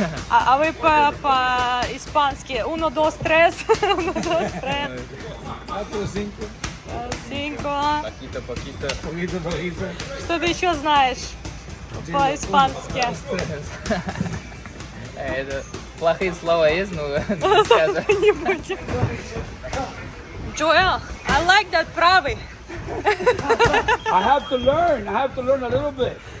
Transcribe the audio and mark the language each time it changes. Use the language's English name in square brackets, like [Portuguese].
[Russian] А вы по-испански [Spanish] uno, dos, tres, uno, dos, tres. Cinco. Poquito. [Russian] Что ты еще знаешь по-испански? Это плохие слова есть, но не скажу. Не будем. [English] Joel, I like that [Russian] правый. [English] I have to learn a little bit.